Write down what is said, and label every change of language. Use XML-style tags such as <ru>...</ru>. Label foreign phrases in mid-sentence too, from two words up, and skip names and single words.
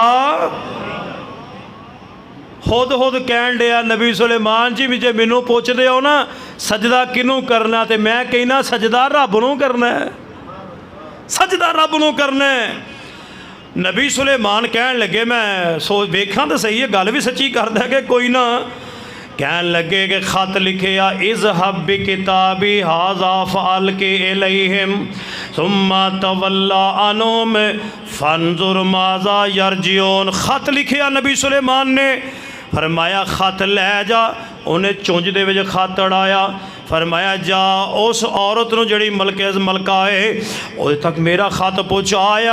<pa>خود کہن دیا نبی سلیمان جی بھی جے مینوں پچھدے ہو نا سجدہ کنوں کرنا، تو میں کہنا سجدہ رب نوں کرنا ہے، سجدہ رب نوں کرنا ہے. نبی سلیمان کہن لگے میں ویکھا تو سہی ہے، گل بھی سچی کردا کہ کوئی نہ. کہن لگے کہ خط لکھے آ</pa> <ar>اذهب بكتابي هذا فألقه إليهم ثم تول عنهم فانظر ماذا يرجعون.</ar> <pa>خط لکھے آ نبی سلیمان نے، فرمایا خط لے جا. اونہے چنج دے وچ خط اڑایا، فرمایا جا اس عورت نوں جیہڑی ملکہ ہے اوہدے تک میرا خط پہنچایا.</pa>